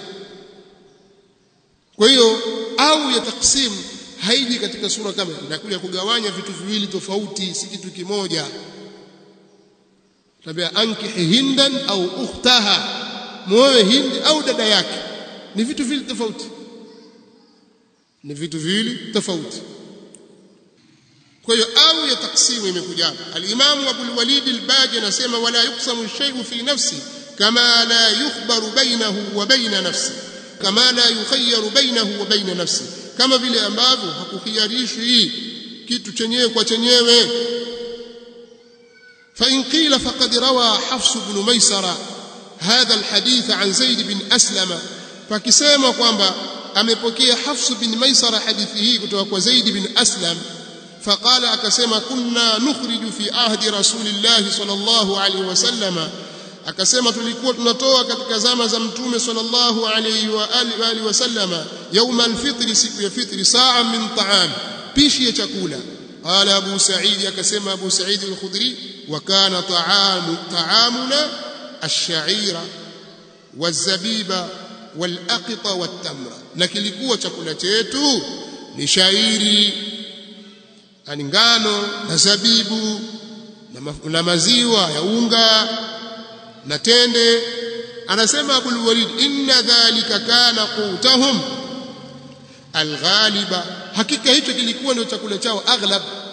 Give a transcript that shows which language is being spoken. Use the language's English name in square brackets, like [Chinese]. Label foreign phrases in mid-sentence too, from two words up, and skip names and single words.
[Swahili] Kwa hiyo au ya taksim haiji katika sura kama inakuja kugawanya vitu viwili tofauti, si kitu kimoja. Tabia [Arabic] انكح هندا أو أختها, [Swahili] muoe Hindi au dada yake, ni vitu viwili tofauti, ni vitu viwili tofauti. Kwa hiyo au ya taksimu imekuja. [Arabic] Al-Imam Abu al-Walid al-Baji anasema ولا يقسم الشيء في نفسه كما لا يخبر بينه وبين نفسه كما لا يخير بينه وبين نفسه, kama la yukhayyaru bainahu wa baina nafsi, [Swahili] kama vile ambavyo hakukhiyarishwi kitu chenyewe kwa chenyewe. [Arabic] فإن قيل فقد روى حفص بن ميسرة هذا الحديث عن زيد بن أسلم, [Swahili] fakisema kwamba amepokea Hafs bin Maysara hadithi hii kutoka kwa Zaid bin Aslam. [Arabic] فقال akasema كنا نخرج في عهد رسول الله صلى الله عليه وسلم, [Swahili] akasema tulikuwa tunatoa katika zama za mtume [Arabic] صلى الله عليه وآله وسلم يوم الفطر, [Swahili] siku ya fitri, [Arabic] صاعا من طعام, [Swahili] pishi ya chakula. Qala Abu Sa'id, akasema Abu Sa'id al-Khudri, [Arabic] وكان طعامنا الشعير والزبيب والأقط والتمر, [Swahili] na kilikuwa chakula chetu ni shairi, ani ngano na zabibu na maziwa ya unga na tende. Anasema Abu al-Walid, [Arabic] إن ذلك كان قوتهم الغالب, [Swahili] hakika hicho kilikuwa ndio chakula chao aghlab.